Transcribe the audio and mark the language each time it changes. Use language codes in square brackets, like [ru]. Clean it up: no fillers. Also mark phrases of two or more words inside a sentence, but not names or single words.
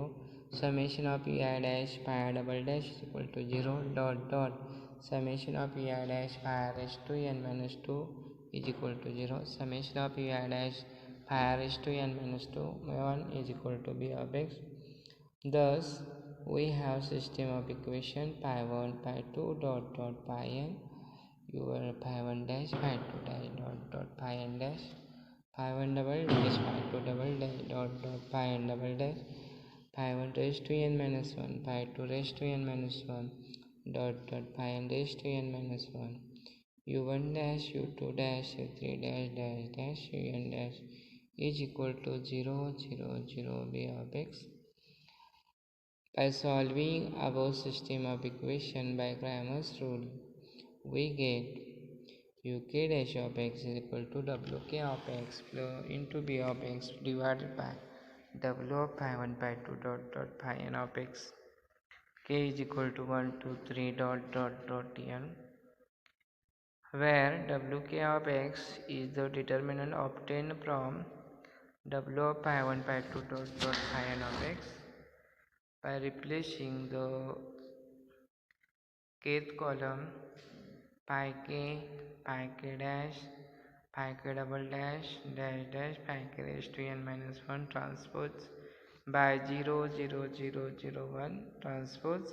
[en] Summation of ui dash phi double dash is equal to 0 dot dot summation of ui dash phi raised to n minus 2 is equal to 0. Summation of ui dash phi raised to n minus 2 1 is equal to b of x. Thus we have system of equation pi 1 pi 2 dot dot pi n u1 pi 1 dash pi 2 dash dot dot pi n dash pi 1 double dash pi 2 double dash dot dot pi n double dash pi 1 raised to n minus 1 pi 2 raised to n minus 1 dot dot pi n raised to n minus 1 u1 dash u2 dash u3 dash dash dash un dash is equal to 0 0 0 b of x. By solving above system of equation by Cramer's rule, we get uk dash of x is equal to wk of x into b of x divided by w of pi 1 pi 2 dot dot pi n of x. K is equal to 1 2 3 dot dot dot n, where wk of x is the determinant obtained from w of pi 1 pi 2 dot dot pi n of x. By replacing the kth column pi k dash, pi k double dash dash dash pi k raised to n minus 1 transpose by 0 0 0 0 1 transpose.